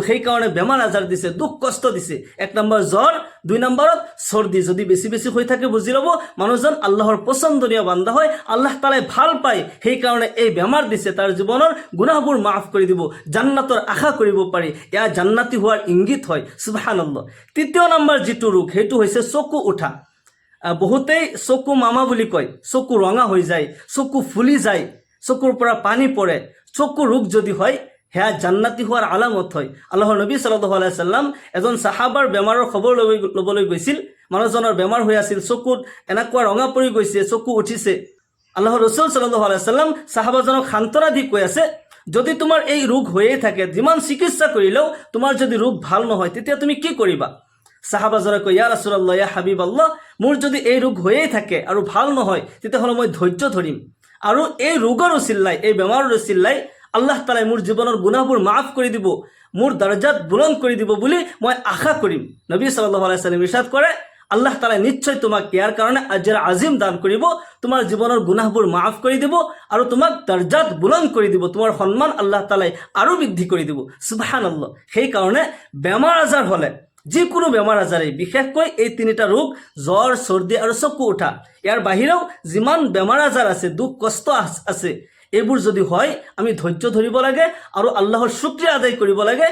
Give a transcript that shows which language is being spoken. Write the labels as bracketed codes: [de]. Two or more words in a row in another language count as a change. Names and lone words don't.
[as] সেইকাৰণে বেমাৰ আজাৰ দিছে, দুখ কষ্ট দিছে। 1 নম্বৰ জ্বৰ, 2 নম্বৰত চৰ্দি যদি বেছি বেছি হৈ থাকে বুজি ল'ব মানুহজন আল্লাহৰ পছন্দনীয় বান্দা হয়, আল্লাহ তাআলাই ভাল পায়, সেইকাৰণে এই বেমাৰ দিছে, তাৰ জীৱনৰ গুনাহবোৰ মাফ কৰি দিব, জান্নাতৰ আশা কৰিব পাৰি, এয়া জান্নাতি হোৱাৰ ইংগিত হয়। সুবহানাল্লাহ। 3 নম্বৰ যিটো ৰোগ সেইটো হৈছে চকু উঠা। বহুতেই চকু মামা বুলি কয়, চকু ৰঙা হৈ যায়, চকু ফুলি যায়, চকুৰ পৰা পানী পৰে। চকু ৰোগ যদি হয় সেয়া জান্নাতি হোৱাৰ আলামত হয়। আল্লাহৰ নবী [ar] صلى الله عليه سلم [as] এজন সাহাবাৰ বেমাৰৰ খবৰ ল'বলৈ গৈছিল, মানুহজনৰ বেমাৰ হৈ আছিল, চকুত এনেকুৱা ৰঙা পৰি গৈছে, চকু উঠিছে। আল্লাহৰ ৰাসূল [ar] صلى الله عليه سلم [as] সাহাবাজনক সান্তনা দি কৈ আছে, যদি তোমাৰ এই ৰোগ হৈয়ে থাকে, যিমান চিকিৎসা কৰিলেও তোমাৰ যদি ৰোগ ভাল নহয় তেতিয়া তুমি কি কৰিবা? সাহাবাজনে কয়, [ar] يا رسول الله، يا حبيب الله, [as] মোৰ যদি এই ৰোগ হৈয়ে থাকে আৰু ভাল নহয় তেতিয়াহ'লে মই ধৈৰ্য ধৰিম আৰু এই ৰোগৰ উচিলাই, এই বেমাৰৰ উচিলাই আল্লাহ তাআলাই মোৰ জীৱনৰ গুনাহবোৰ মাফ কৰি দিব, মোৰ দৰজাত বুলন্দ কৰি দিব বুলি মই আশা কৰিম। নবী [ar] صلى الله عليه سلم [as] ইৰশাদ কৰে, আল্লাহ তাআলাই নিশ্চয় তোমাক ইয়াৰ কাৰণে [ar] أجر عظيم [as] দান কৰিব, তোমাৰ জীৱনৰ গুনাহবোৰ মাফ কৰি দিব আৰু তোমাক দৰজাত বুলন্দ কৰি দিব, তোমাৰ সন্মান আল্লাহ তাআলাই আৰু বৃদ্ধি কৰি দিব। সুবহানাল্লাহ। সেইকাৰণে বেমাৰ আজাৰ হ'লে, যিকোনো বেমাৰ আজাৰেই, বিশেষকৈ এই 3টা ৰোগ, জ্বৰ, চৰ্দি আৰু চকু উঠা, ইয়াৰ বাহিৰেও যিমান বেমাৰ আজাৰ আছে, দুখ কষ্ট আছে, এইবোৰ যদি হয় আমি ধৈৰ্য ধৰিব লাগে আৰু আল্লাহৰ শুকৰিয়া আদায় কৰিব লাগে।